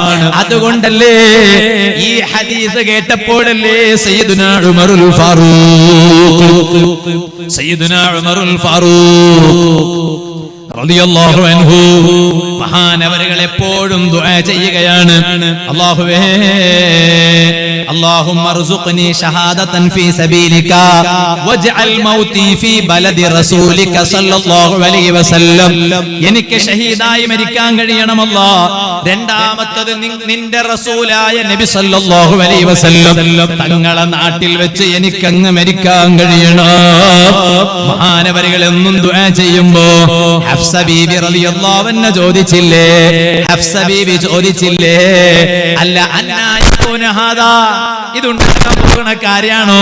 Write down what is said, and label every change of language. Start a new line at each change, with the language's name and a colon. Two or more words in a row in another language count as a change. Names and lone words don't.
Malayalam: അതുകൊണ്ടല്ലേ ഈ ഹദീസ് കേട്ടപ്പോഴല്ലേ സയ്യിദുനാ ഉമറുൽ ഫാറൂഖ്
Arabic: رضي الله عنه
Malayalam: മഹാനവറുകൾ എപ്പോഴും ദുആ ചെയ്യുകയാണ്, അല്ലാഹുവേ
Arabic: اللهم ارزقني شهادة في سبيلك واجعل موتي في بلد رسولك صلى الله عليه وسلم.
Malayalam: എനിക്ക് ഷഹീദായി മരിക്കാൻ കഴിയണം അല്ലാഹ്. രണ്ടാമത്തേത് നിന്റെ റസൂലായ നബി
Arabic: صلى الله عليه وسلم
Malayalam: തങ്ങളെ നാട്ടിൽ വെച്ച് എനിക്ക് അങ്ങ് മരിക്കാൻ കഴിയണം. മഹാനവറുകൾ എന്നും ദുആ ചെയ്യുമ്പോ ഹഫ്സ ബീബി
Arabic: رضي الله عنها
Malayalam: ചോദിച്ചില്ലേ, ഹഫ്സ ബീബി ചോദിച്ചില്ലേ,
Arabic: ألا أنى يكون هذا,
Malayalam: ഇതുണ്ടാക്കാൻ പോകുന്ന കാര്യാണോ?